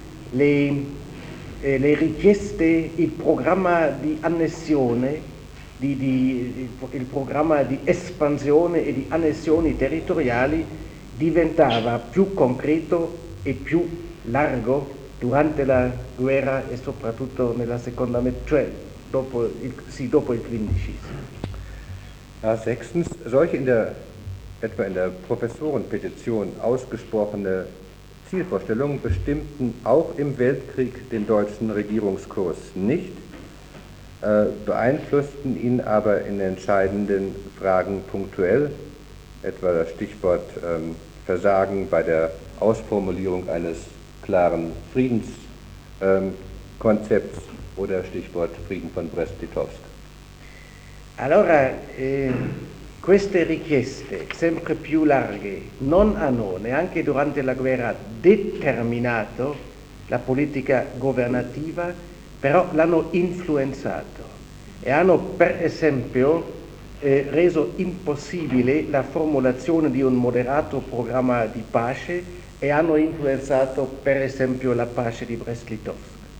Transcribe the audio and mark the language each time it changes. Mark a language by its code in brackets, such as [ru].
[it] le richieste, il programma di annessione, il programma di espansione e di annessioni territoriali diventava più concreto e più largo durante la guerra e soprattutto nella seconda metà, cioè dopo il 15. [de] Sechstens, solche in der etwa in der Professorenpetition ausgesprochene Zielvorstellungen bestimmten auch im Weltkrieg den deutschen Regierungskurs nicht, beeinflussten ihn aber in entscheidenden Fragen punktuell, etwa das Stichwort Versagen bei der Ausformulierung eines klaren Friedenskonzepts oder Stichwort Frieden von Brest-Litovsk. [it] Allora, queste richieste, sempre più larghe, non hanno neanche durante la guerra determinato la politica governativa, però l'hanno influenzato e hanno, per esempio, reso impossibile la formulazione di un moderato programma di pace e hanno influenzato, per esempio, la pace di Brest-Litovsk.